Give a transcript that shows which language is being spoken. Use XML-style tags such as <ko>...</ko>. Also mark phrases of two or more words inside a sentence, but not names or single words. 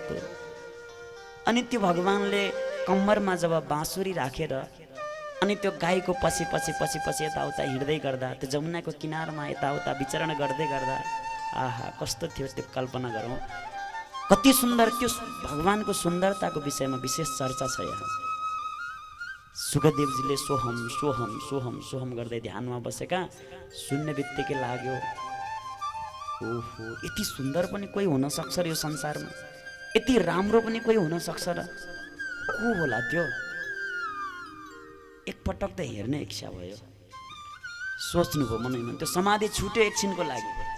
<ne>अनि त्यो भगवानले कम्मरमा जब बाँसुरी राखेर अनि त्यो गाईको पछि पछि पछि पछि यताउता हिँड्दै गर्दा, त्यो जमुनाको किनारमा यताउता विचरण गर्दै गर्दा आहा कस्तो थियो त्यो कल्पना गरौँ। कति सुन्दर त्यो भगवानको सुन्दरताको विषयमा विशेष चर्चा छ यहाँ। सुखदेवजीले सोहम सोहम सोहम सोहम गर्दै ध्यानमा बसेका, सुन्ने बित्तिकै लाग्यो ओहो यति सुन्दर पनि कोही हुन सक्छ र यो संसारमा, यति राम्रो पनि कोही हुन सक्छ र, को होला त्यो? एकपटक त हेर्ने इच्छा भयो, सोच्नुभयो मनैमा, त्यो समाधि छुट्यो एकछिनको लागि।</ne>